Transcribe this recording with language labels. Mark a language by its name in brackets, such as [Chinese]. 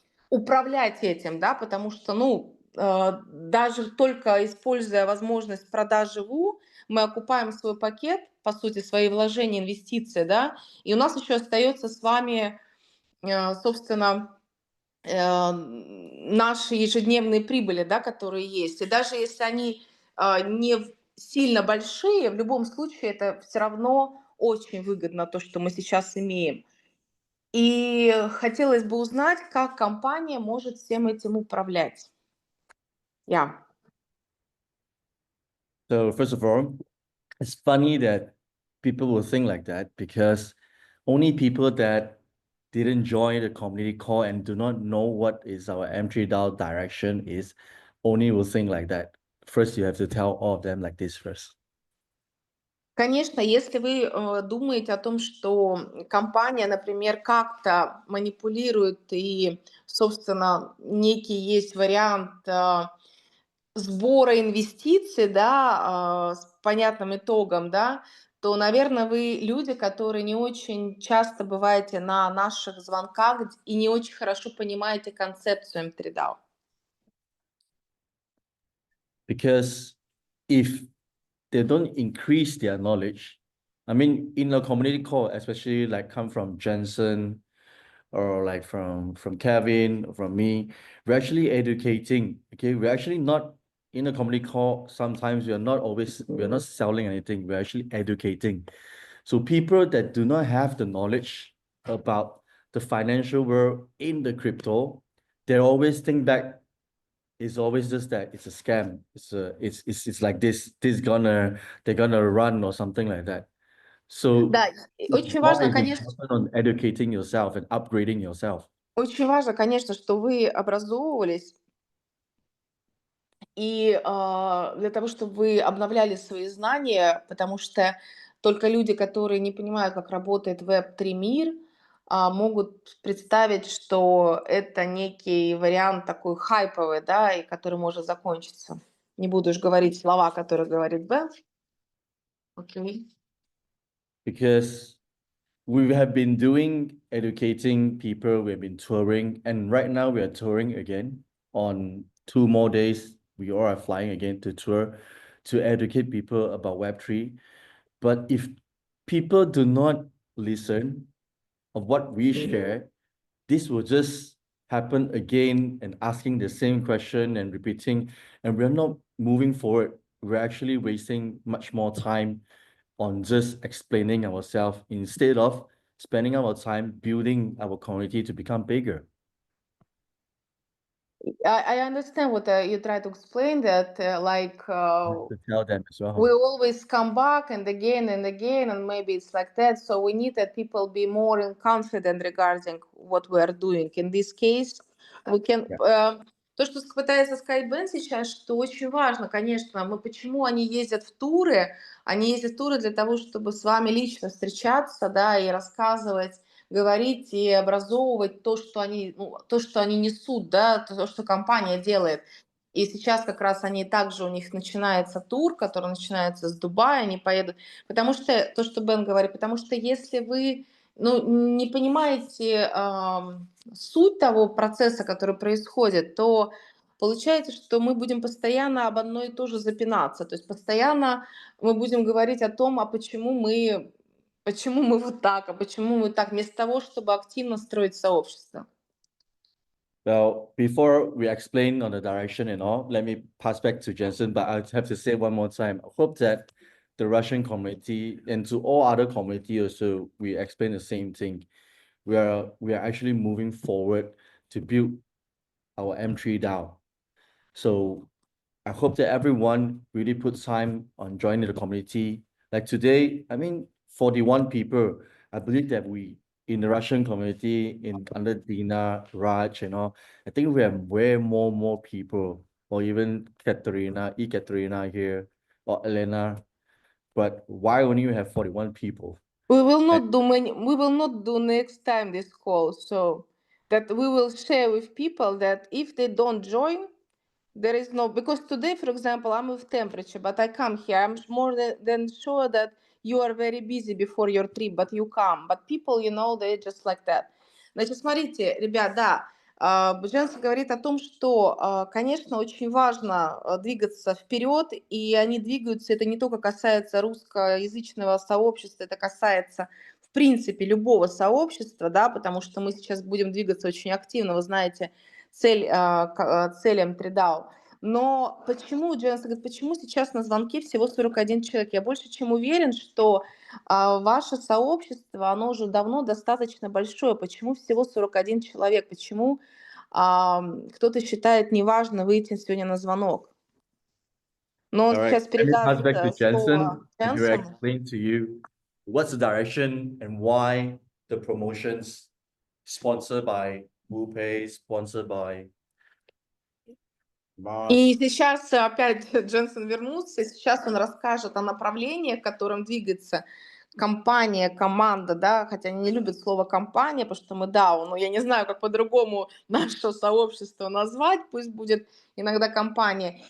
[Russian] управлять этим, да, потому что, ну, даже только используя возможность продажи ВУ, мы окупаем свой пакет, по сути, свои вложения, инвестиции, да, и у нас еще остается с вами, собственно, наши ежедневные прибыли, да, которые есть. И даже если они не сильно большие, в любом случае это все равно очень выгодно, то, что мы сейчас имеем. И хотелось бы узнать, как компания может всем этим управлять. [English] Yeah. So first of all, it's funny that people will think like that because only people that didn't join the community call and do not know what is our M3DAO direction is only will think like that. First, you have to tell all of them like this first. [Russian] Конечно, если вы думаете о том, что компания, например, как-то манипулирует и, собственно, некий есть вариант сбора инвестиций, да, с понятным итогом, да, то, наверное, вы люди, которые не очень часто бываете на наших звонках и не очень хорошо понимаете концепцию M3DAO. [English] Because if they don't increase their knowledge, I mean, in a community call, especially like come from Jensen or like from Kevin or from me, we're actually educating. Okay, we're actually not in a community call. Sometimes we're not selling anything. We're actually educating. So people that do not have the knowledge about the financial world in the crypto, they always think back. It's always just that it's a scam. It's like they're gonna run or something like that. So [Russian] Да, очень важно, конечно, [English] on educating yourself and upgrading yourself. [Russian] очень важно, конечно, что вы образовывались, и для того, чтобы вы обновляли свои знания, потому что только люди, которые не понимают, как работает Web3 мир, могут представить, что это некий вариант такой хайповый, да, и который может закончиться. Не буду уж говорить слова, которые говорит Белл. Окей. [English] Because we have been doing educating people, we've been touring, and right now we are touring again on 2 more days. We all are flying again to tour to educate people about Web3. But if people do not listen of what we share, this will just happen again and asking the same question and repeating, and we're not moving forward. We're actually wasting much more time on just explaining ourselves instead of spending our time building our community to become bigger. I understand what you try to explain, that To tell them as well. we always come back and again, and maybe it's like that. So we need that people be more confident regarding what we are doing. In this case, we can [Russian] То, что пытается сказать Бен сейчас, что очень важно, конечно, почему они ездят в туры? Они ездят в туры для того, чтобы с вами лично встречаться, да, и рассказывать, говорить и образовывать то, что они, ну, то, что они несут, да, то, что компания делает. И сейчас как раз они также, у них начинается тур, который начинается с Дубая, они поедут. Потому что, то, что Бен говорит, потому что если вы, ну, не понимаете суть того процесса, который происходит, то получается, что мы будем постоянно об одно и то же запинаться. То есть постоянно мы будем говорить о том, а почему мы вот так, а почему мы так, вместо того, чтобы активно строить сообщество. [English] Well, before we explain on the direction and all, let me pass back to Jensen, but I have to say one more time. I hope that the Russian community and to all other community also, we explain the same thing. We are actually moving forward to build our M3 DAO. So I hope that everyone really puts time on joining the community. Like today, I mean, 41 people. I believe that we in the Russian community, under Dina, Raj, and all, I think we have way more people, or even Katerina here, or Elena. But why only we have 41 people? We will not do we will not do next time this call, so that we will share with people that if they don't join, there is no, because today, for example, I'm with temperature, but I come here. I'm more than sure that you are very busy before your trip, but you come. But people, you know, they're just like that. [Russian] Значит, смотрите, ребят, да, Дженс говорит о том, что, конечно, очень важно двигаться вперед, и они двигаются, это не только касается русскоязычного сообщества, это касается, в принципе, любого сообщества, да, потому что мы сейчас будем двигаться очень активно, вы знаете, цель М3ДАО. Но почему, Дженс говорит, почему сейчас на звонке всего 41 человек? Я больше чем уверен, что ваше сообщество, оно уже давно достаточно большое. Почему всего 41 человек? Почему кто-то считает неважно выйти сегодня на звонок? Но он [English] All right, [Russian] сейчас [English] let me pass [Russian] передаст [English] back to [Russian] слово [English] Jensen to [Russian] Дженсону. [English] explain to you what's the direction and why the promotions sponsored by WooPay, sponsored by Mars. [Russian] И сейчас опять Дженсен вернулся, и сейчас он расскажет о направлениях, которым двигается компания, команда, да, хотя они не любят слово компания, потому что мы DAO, но я не знаю, как по-другому наше сообщество назвать, пусть будет иногда компания.